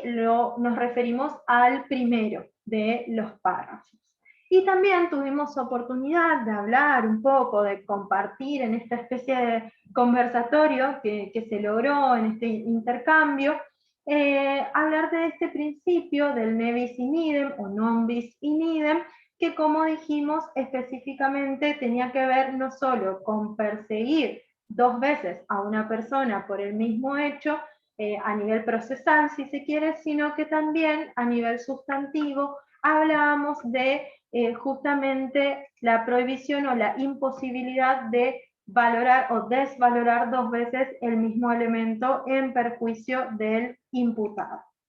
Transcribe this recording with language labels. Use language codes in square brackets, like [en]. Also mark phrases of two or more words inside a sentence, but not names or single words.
[es] Nos referimos al primero de los párrafos. Y también tuvimos oportunidad de hablar un poco, de compartir en esta especie de conversatorio que se logró en este intercambio, hablar de este principio del [la] ne bis in idem [es] o [la] non bis in idem, [es] que como dijimos específicamente tenía que ver no solo con perseguir dos veces a una persona por el mismo hecho, a nivel procesal si se quiere, sino que también a nivel sustantivo hablábamos de justamente la prohibición o la imposibilidad de valorar o desvalorar dos veces el mismo elemento en perjuicio del imputado.